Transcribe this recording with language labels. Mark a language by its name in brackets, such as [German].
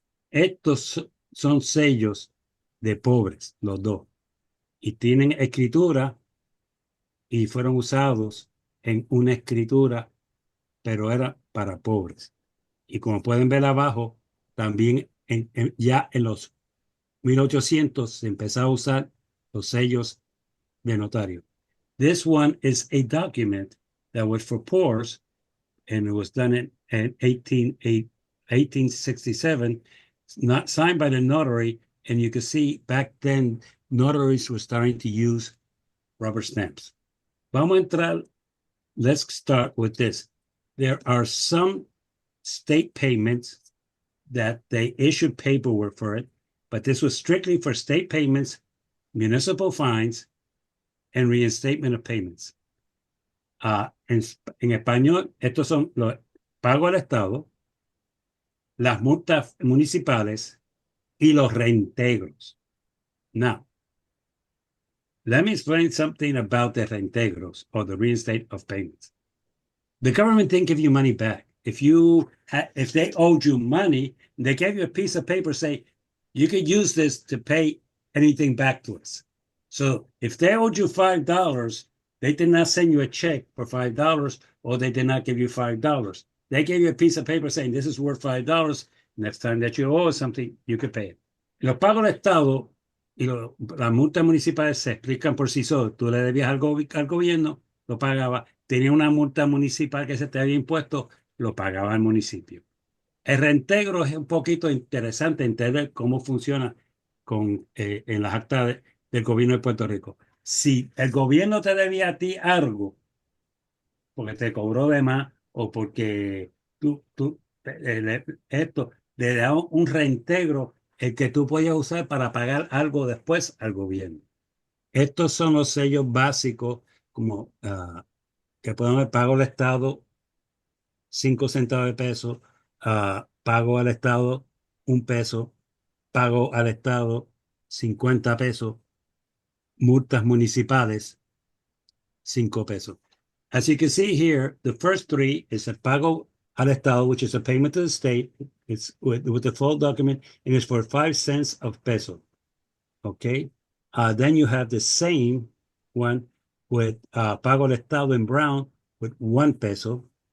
[Spanish] Estos son sellos de pobres, los dos, y tienen escritura y fueron usados en una escritura, pero era para pobres. Y como pueden ver abajo, también ya en los 1800 se empezó a usar los sellos de notario. [English] This one is a document that was for poors, and it was done in 1867, not signed by the notary, and you can see back then notaries were starting to use rubber stamps. Vamos a entrar. Let's start with this. There are some state payments that they issued paperwork for it, but this was strictly for state payments, municipal fines, and reinstatement of payments. [Spanish] En español, estos son los pagos al Estado, las multas municipales y los reintegros. [English] Now, let me explain something about the reintegros or the reinstatement of payments. The government didn't give you money back. If they owed you money, they gave you a piece of paper say, you could use this to pay anything back to us. So if they owed you $5, they did not send you a check for $5, or they did not give you $5. They gave you a piece of paper saying this is worth $5. Next time that you owe something, you could pay it. [Spanish] Los pagos del Estado y las multas municipales se explican por sí solos. Tú le debías al gobierno, lo pagaba. Tenía una multa municipal que se te había impuesto, lo pagaba el municipio. El reintegro es un poquito interesante entender cómo funciona en las actas del gobierno de Puerto Rico. Si el gobierno te debía a ti algo, porque te cobró de más o porque le da un reintegro el que tú podías usar para pagar algo después al gobierno. Estos son los sellos básicos como que pueden haber pago al Estado 5 centavos de peso, pago al Estado 1 peso, pago al Estado 50 pesos, multas municipales 5 pesos. [English] As you can see here, the first three is a pago al Estado, which is a payment to the state. It's with the full document, and it's for 5 cents of peso. Okay. Then you have the same one with pago al Estado in brown with 1 peso.